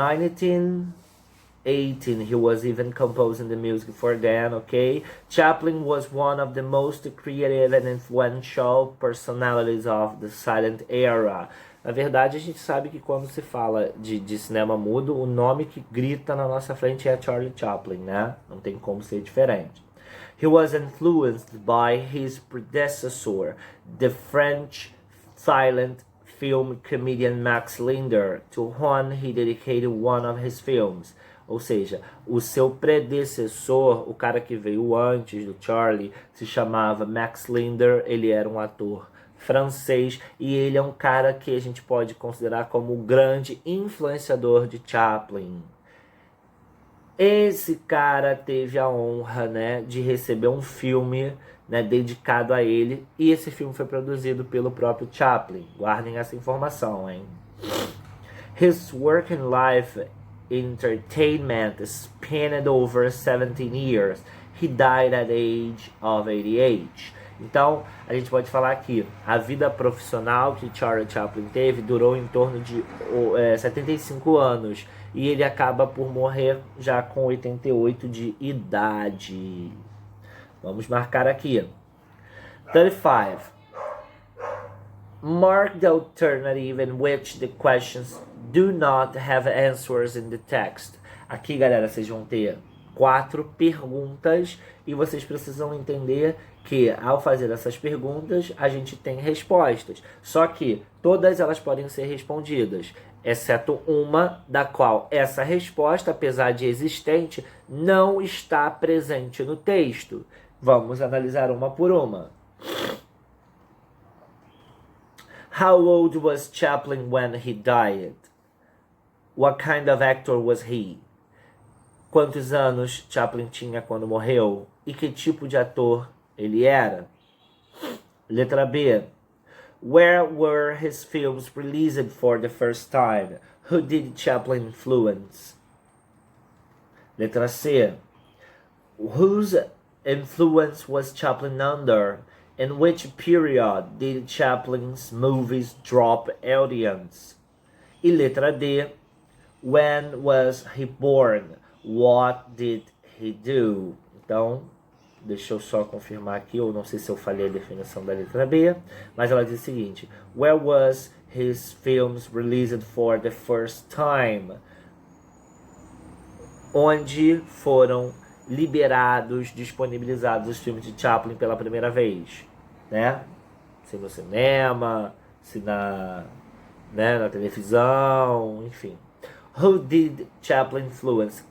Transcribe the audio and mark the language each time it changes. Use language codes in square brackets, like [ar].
[en] 1918, he was even composing the music for them, okay? Chaplin was one of the most creative and influential personalities of the silent era. [pt] Na verdade, a gente sabe que quando se fala de cinema mudo, o nome que grita na nossa frente é Charlie Chaplin, né? Não tem como ser diferente. [en] He was influenced by his predecessor, the French silent film comedian Max Linder, to whom he dedicated one of his films. [pt] Ou seja, o seu predecessor, o cara que veio antes do Charlie, se chamava Max Linder. Ele era um ator francês e ele é um cara que a gente pode considerar como o grande influenciador de Chaplin. Esse cara teve a honra, né, de receber um filme, né, dedicado a ele, e esse filme foi produzido pelo próprio Chaplin. Guardem essa informação, hein? [en] His work in life entertainment spanned over 17 years. He died at the age of 88. [pt] Então, a gente pode falar que a vida profissional que Charlie Chaplin teve durou em torno de 75 anos. E ele acaba por morrer já com 88 de idade. Vamos marcar aqui. [en] 35. Mark the alternative in which the questions do not have answers in the text. [pt] Aqui, galera, vocês vão ter 4 perguntas e vocês precisam entender que ao fazer essas perguntas a gente tem respostas. Só que todas elas podem ser respondidas, exceto uma da qual essa resposta, apesar de existente, não está presente no texto. Vamos analisar uma por uma. [en] How old was Chaplin when he died? What kind of actor was he? [pt] Quantos anos Chaplin tinha quando morreu? E que tipo de ator ele era? Letra B. [en] Where were his films released for the first time? Who did Chaplin influence? [pt] Letra C. [en] Whose influence was Chaplin under? In which period did Chaplin's movies drop audience? [pt] E letra D. [en] When was he born? What did he do? [pt] Então, deixa eu só confirmar aqui, eu não sei se eu falei a definição da letra B, mas ela diz o seguinte: [en] Where was his films released for the first time? [pt] Onde foram liberados, disponibilizados os filmes de Chaplin pela primeira vez, né? Se no cinema, se na televisão, enfim. [en] Who did Chaplin influence?